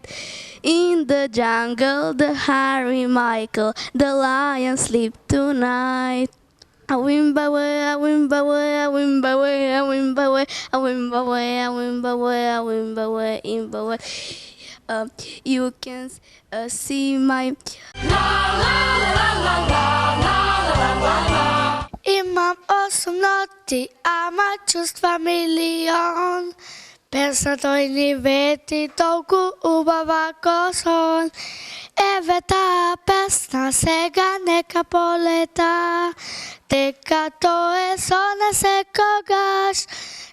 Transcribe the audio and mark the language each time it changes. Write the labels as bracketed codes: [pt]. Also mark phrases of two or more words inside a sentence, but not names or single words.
[en] In the jungle, the Harry Michael, the lion sleep tonight. I wimba way, I wimba way, I wimba way, I wimba way, I wimba way, I wimba way, I wimba way, imba way. You can see my [mk] Имам 8 ноти, ама чувства милион. Песна тој ни вети толку убава ко сон. Еве таа песна сега нека полета, дека тоа е со нас секогаш.